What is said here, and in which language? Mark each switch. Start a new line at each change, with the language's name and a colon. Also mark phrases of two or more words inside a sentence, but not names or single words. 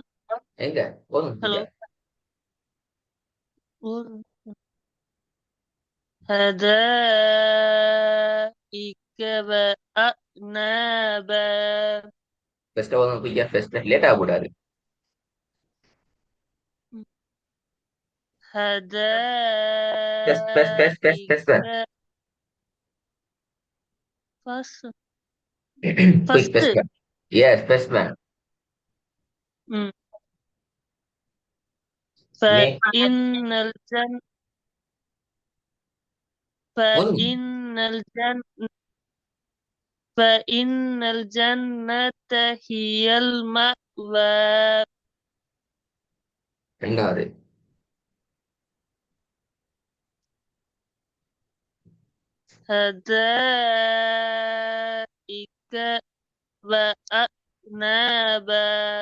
Tamil: எங்க போதும் هلو ஐயா.
Arabic: حدائق وأعنابا
Tamil: ஃபெஸ்ட்டை போதும் குயிக்கா,
English: first late
Tamil: ஆகக்கூடாது.
English: first first first first
Arabic: حدائق
Tamil: ஃபெஸ்ட்
Arabic: فص
Tamil: குயிக்
Arabic: فصل
English: first man. yes first man. م. மே
Arabic: فإن الجن
Tamil: போதும்.
Arabic: فإن الجن فإن الجنة هي المأوى
Tamil: ரெண்டாவது.
Arabic: حدائق وأعنابا